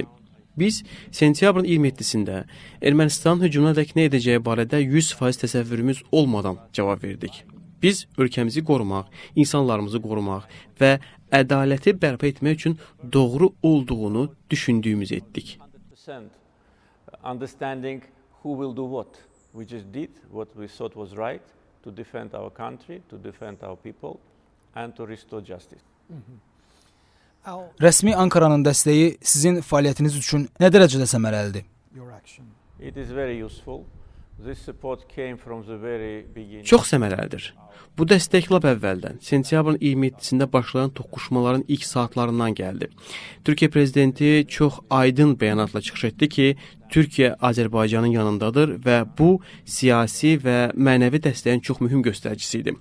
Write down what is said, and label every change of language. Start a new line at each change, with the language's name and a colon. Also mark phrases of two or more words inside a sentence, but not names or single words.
Azerbaijani: Biz sentyabrın 27-sində Ermənistanın hücumuna dək nə edəcəyi barədə 100% təsəvvürümüz olmadan cavab verdik. Biz ölkəmizi qorumaq, insanlarımızı qorumaq və ədaləti bərpa etmək üçün doğru olduğunu düşündüyümüzü etdik.
English: Understanding who will do what. We just did what we thought was right to defend our country, to defend our people and to restore justice.
Azerbaijani: Rəsmi Ankaranın dəstəyi sizin fəaliyyətiniz üçün nə dərəcədə səmərəlidir?
English: It is very useful. This support came from the very beginning.
Azerbaijani: Çox səmərəlidir. Bu dəstək lap əvvəldən, sentyabrın 27-sində başlayan toqquşmaların ilk saatlarından gəldi. Türkiyə prezidenti çox aydın bəyanatla çıxış etdi ki, Türkiyə Azərbaycanın yanındadır və bu siyasi və mənəvi dəstəyin çox mühüm göstəricisi idi.